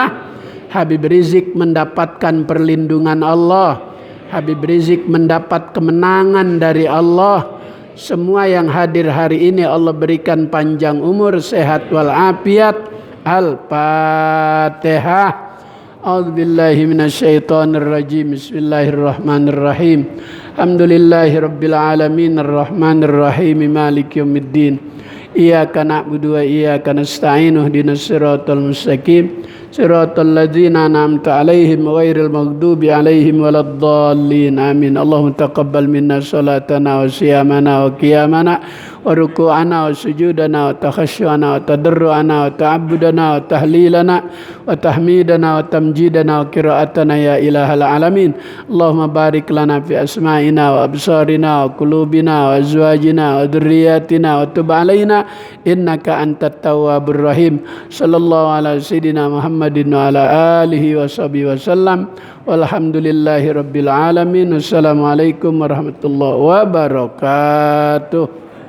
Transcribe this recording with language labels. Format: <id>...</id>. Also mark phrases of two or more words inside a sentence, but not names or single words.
<id>Habib Rizik mendapatkan perlindungan Allah. Habib Rizik mendapat kemenangan dari Allah. Semua yang hadir hari ini Allah berikan panjang umur, sehat walafiat. Al-Fatihah.</id> <ar>أعوذ بالله من الشيطان الرجيم. بسم الله الرحمن الرحيم. الحمد لله رب العالمين الرحمن الرحيم مالك يوم الدين. إياك نعبد وإياك نستعين. اهدنا الصراط المستقيم. صراط الذين أنعمت عليهم غير المغضوب عليهم ولا الضالين. آمين. اللهم تقبل منا صلاتنا وصيامنا وقيامنا و وركوعنا وسجودنا وتخشعنا وتضرعنا وتعبدنا وتهليلنا وتحميدنا وتمجيدنا وقراءتنا يا إله العالمين. اللهم بارك لنا في أسماعنا وأبصارنا وقلوبنا وأزواجنا وذرياتنا وتب علينا إنك أنت التواب الرحيم. صلى الله على سيدنا محمد وعلى آله وصحبه وسلم. والحمد لله رب العالمين. والسلام عليكم ورحمة الله وبركاته.</ar>